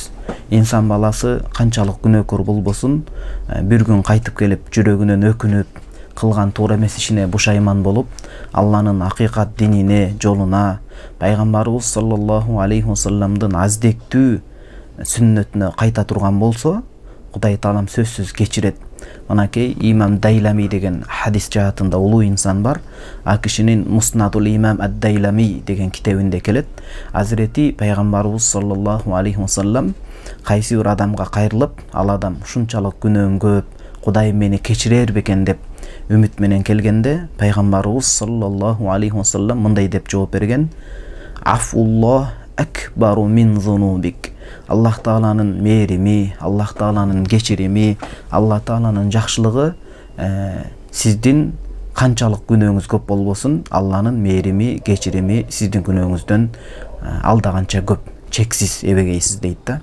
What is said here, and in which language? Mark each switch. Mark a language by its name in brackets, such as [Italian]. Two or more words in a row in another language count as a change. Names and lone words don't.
[Kyrgyz] Инсан баласы канчалык күнөөкөр болбосун, бир күн кайтып келип жүрөгүнөн өкүнүп кылган туура эмес ишине бушайман болуп, Алланын акыйкат динине, жолуна, пайгамбарыбыз [Arabic] صلى الله عليه و [Kyrgyz] салламдын аздектүү сүннөтүнө кайта турган болсо, Кудай Таалам сөзсүз кечирет. Манакей Имам Дайлами деген хадис жаатында улуу инсан бар. А кишинин Муснадул Имам ад-Дайлами деген китебинде келет. Азирети пайгамбарыбыз [Arabic] صلى الله عليه وسلم [Kyrgyz] кайсы бир адамга кайрылып, ал адам ушунчалык күнөөм көп, Кудай мени кечирер бекен деп үмүт менен келгенде, пайгамбарыбыз [Arabic] صلى الله عليه وسلم [Kyrgyz] мындай деп жооп берген: [Arabic] عفو الله أكبر من ذنوبك. [Kyrgyz] Аллах Тааланын мээрими, Аллах Тааланын кечирими, Аллах Тааланын жакшылыгы сиздин канчалык күнөөңүз көп болбосун, Алланын мээрими, кечирими сиздин күнөөңүздөн алдаганча көп, чексиз эбегейсиз дейт да.